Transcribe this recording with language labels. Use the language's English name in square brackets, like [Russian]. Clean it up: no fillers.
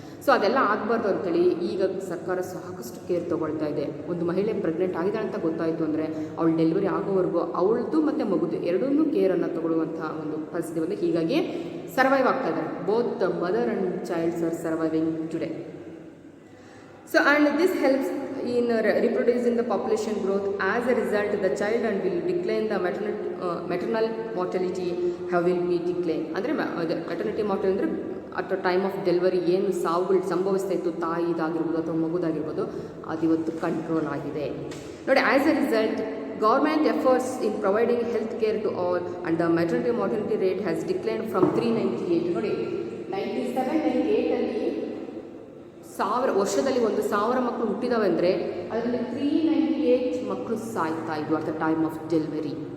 [Kannada] So ಅದೆಲ್ಲ ಆಗಬಾರ್ದು ಅಂತೇಳಿ ಈಗ ಸರ್ಕಾರ ಸಾಕಷ್ಟು ಕೇರ್ ತೊಗೊಳ್ತಾ ಇದೆ. ಒಂದು ಮಹಿಳೆ ಪ್ರೆಗ್ನೆಂಟ್ ಆಗಿದ್ದಾಳೆ ಅಂತ ಗೊತ್ತಾಯಿತು ಅಂದರೆ ಅವಳು ಡೆಲಿವರಿ ಆಗೋವರೆಗೂ ಅವಳದು ಮತ್ತು ಮಗುದು ಎರಡನ್ನೂ ಕೇರನ್ನು ತಗೊಳ್ಳುವಂಥ ಒಂದು ಪರಿಸ್ಥಿತಿ ಬಂದು ಹೀಗಾಗಿ ಸರ್ವೈವ್ ಆಗ್ತಾ ಇದ್ದಾರೆ. [English] Both the mother and childs are surviving today. So and this helps in reproducing the population growth. As a result, the child and will decline, the maternal mortality will be decline. [Kannada] ಅಂದರೆ maternity mortal ಅಂದರೆ [English] at the time of delivery [Kannada] ಏನು ಸಾವುಗಳು ಸಂಭವಿಸ್ತಾ ಇತ್ತು ತಾಯಿದಾಗಿರ್ಬೋದು ಅಥವಾ ಮಗುದಾಗಿರ್ಬೋದು ಅದು ಇವತ್ತು control ಆಗಿದೆ ನೋಡಿ. [English] as a result government efforts in providing health care to all and the maternity mortality rate has decline from 398 [Kannada] ನೋಡಿ 97-98 ವರ್ಷದಲ್ಲಿ 1,000 ಮಕ್ಕಳು ಹುಟ್ಟಿದಾವೆ ಅಂದರೆ ಅದರಲ್ಲಿ 398 ಮಕ್ಕಳು ಸಾಯ್ತಾ ಇದ್ವು [English] At the time of delivery.